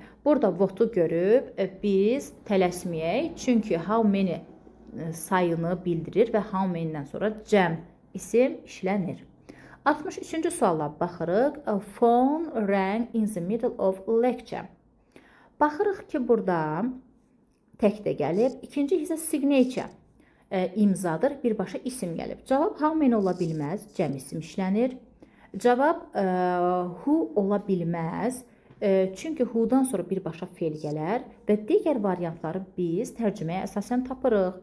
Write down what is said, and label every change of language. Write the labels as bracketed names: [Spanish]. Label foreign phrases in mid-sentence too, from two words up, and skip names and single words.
[Azerbaijani] Burada votu görüb biz tələsməyək. Çünki [English] how many [Azerbaijani] sayını bildirir və [English] how many-dən [Azerbaijani] sonra cəm isim işlənir. 63-cü suala baxırıq. [English] Phone rang in the middle of lecture. [Azerbaijani] Baxırıq ki, burada tək də gəlib. İkinci hissə signature imzadır. Birbaşa isim gəlib. Cavab [English] how many [Azerbaijani] ola bilməz. Cəm isim işlənir. Cavab who ola bilməz. Çünki who-dan sonra birbaşa fe'l gələr və digər variantları biz tərcüməyə əsasən tapırıq.